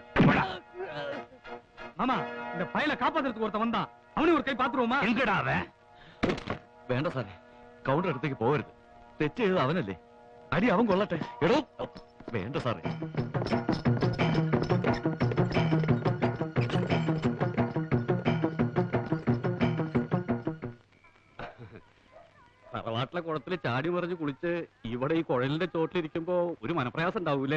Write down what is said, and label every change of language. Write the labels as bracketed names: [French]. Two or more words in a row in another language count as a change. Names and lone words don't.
[Tamil] மாமா, இந்த பையல காப்பாத்துறதுக்கு ஒருத்தன் வந்தான். அவனு ஒரு கை பாத்துருவோமா? [Malayalam] എങ്കടാ അവൻ? വേണ്ട സാറേ, കൗണ്ടർ അടുത്തേക്ക് പോകരുത്. തെറ്റ് ചെയ്തത് അവനല്ലേ, അടി അവൻ കൊള്ളട്ടെ. എടോ വേണ്ട സാറേ. തറവാട്ടിലെ കുളത്തിൽ ചാടി മറിഞ്ഞ് കുളിച്ച് ഇവിടെ ഈ കുഴലിന്റെ ചോട്ടിലിരിക്കുമ്പോ ഒരു മനപ്രയാസം ഉണ്ടാവൂലേ?